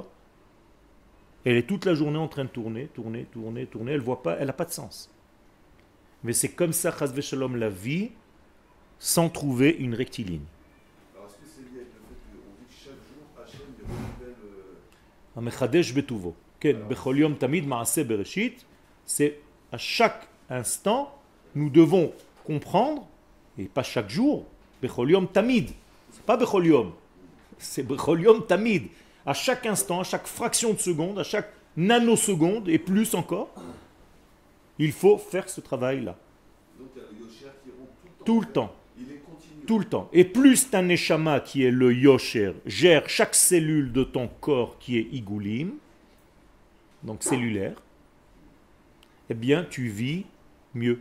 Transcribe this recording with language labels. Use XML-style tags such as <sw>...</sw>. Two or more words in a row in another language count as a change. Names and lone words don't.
<fr>Elle est toute la journée en train de tourner, elle voit pas, elle n'a pas de sens. Mais c'est comme ça,</fr> <he>חס ושלום,</he> <fr>la vie, sans trouver une rectiligne. Alors, est-ce que c'est lié avec le fait qu'on dit que chaque jour, Hachem il renouvelle...</fr> <he>המחדש בטובו. בכל יום תמיד מעשה בראשית.</he> <fr>C'est à chaque instant, nous devons comprendre, et pas chaque jour,</fr> <he>בכל יום תמיד.</he> <fr>C'est pas</fr> <he>בכל יום,</he> <fr>c'est</fr> <he>בכל יום תמיד.</he> <fr>À chaque instant, à chaque fraction de seconde, à chaque nanoseconde, et plus encore, il faut faire ce travail-là. Donc il y a le Yosher qui rompt Tout le temps. Il est continu. Tout le temps. Et plus ta neshama, qui est le Yosher, gère chaque cellule de ton corps qui est Igulim, donc cellulaire, eh bien tu vis mieux.</fr>